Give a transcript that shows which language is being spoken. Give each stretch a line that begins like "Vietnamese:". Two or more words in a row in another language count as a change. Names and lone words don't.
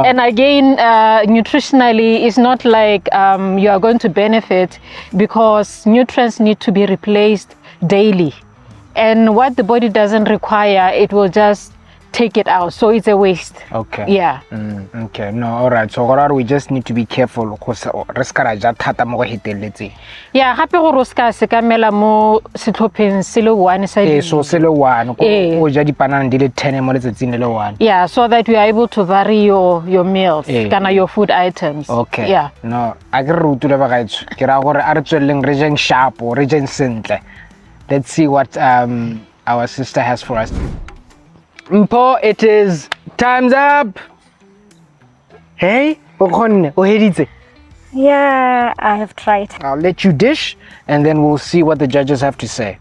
English: And again, nutritionally, it's not like you are going to benefit because nutrients need to be replaced daily. And what the body doesn't require, it will just take it out, so it's a waste. Okay. Yeah. Okay. No, all right. So we just need to be careful because
Tswana: yeah, happy roska se kamela mo setlhopheng selo one sa so selo one o ja dipanana di le 10 mo letsatsing le one.
English: Yeah, so that you are able to vary your meals, kana your food items. Okay. Yeah. No,
Tswana: a ke re rutule ba gaetso ke ra gore a re tswelleng re jeng sharpo re jeng sentle.
English: Let's see what our sister has for us. Mpo, it is time's up. Hey, Yeah, I have tried. I'll let you dish and then we'll see what the judges have to say.